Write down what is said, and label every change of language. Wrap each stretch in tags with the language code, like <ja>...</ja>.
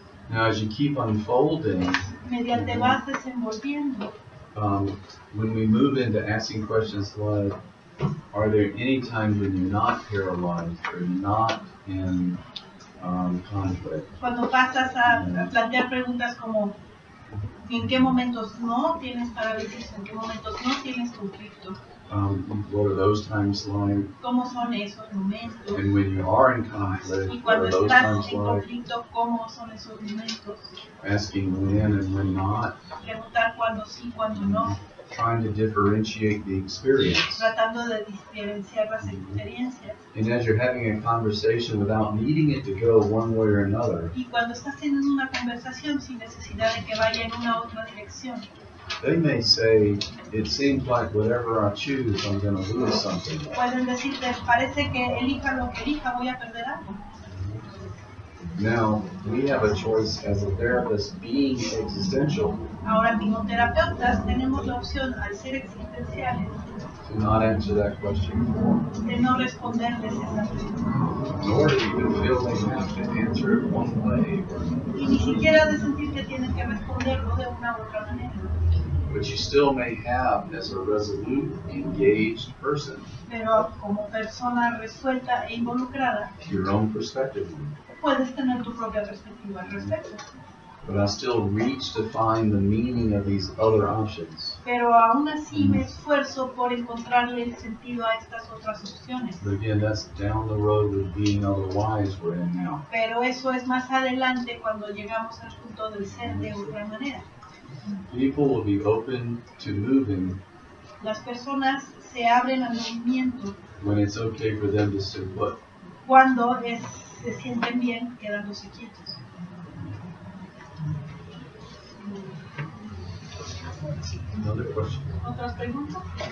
<en>Now, as you keep unfolding,</en> <es>Mediante vas desenvolviendo.</es> <en>when we move into asking questions like, are there any times when you're not paralyzed or not in conflict?</en> <es>Cuando pasas a plantear preguntas como ¿en qué momentos no tienes parálisis? ¿En qué momentos no tienes conflicto?</es> <en>What are those times like?</en> <es>¿Cómo son esos momentos?</es> <en>And when you are in conflict,</en> <es>Y</es> <en>what</en> <es>cuando</es> <en>are those</en> <es>estás</es> <en>times</en> <es>en</es> <en>like?</en> <es>conflicto, ¿cómo son esos momentos?</es> <en>Asking when and when not,</en> <es>Preguntar cuándo sí, cuándo no.</es> <en>trying to differentiate the experience.</en> <es>Tratando de diferenciar las experiencias.</es> <en>And as you're having a conversation without needing it to go one way or another,</en> <es>Y cuando estás teniendo una conversación sin necesidad de que vaya en una u otra dirección,</es> <en>They may say, it seems like whatever I choose, I'm going to lose something.</en> <es>Pueden decirte, parece que elija lo que elija, voy a perder algo.</es> <en>Now, we have a choice as a therapist being existential</en> <es>Ahora, como terapeutas, tenemos la opción, al ser existenciales,</es> <en>to not answer that question,</en> <es>de no responderles esa pregunta.</es> <en>nor to even feel they have to answer it one way or another.</en> <es>Y ni siquiera de sentir que tienen que responderlo de una u otra manera.</es> <en>But you still may have, as a resolute, engaged person,</en> <es>Pero como persona resuelta e involucrada,</es> <en>your own perspective.</en> <es>puedes tener tu propia perspectiva al respecto.</es> <en>But I still reach to find the meaning of these other options.</en> <es>Pero aún así me esfuerzo por encontrarle el sentido a estas otras opciones.</es> <en>But again, that's down the road with being otherwise we're in now.</en> <es>Pero eso es más adelante cuando llegamos al punto del ser de otra manera.</es> <en>People will be open to moving</en> <es>Las personas se abren al movimiento</es> <en>when it's okay for them to stay put.</en> <es>cuando se sienten bien quedándose quietos.</es> <en>Another question.</en> <es>¿Otras preguntas?</es>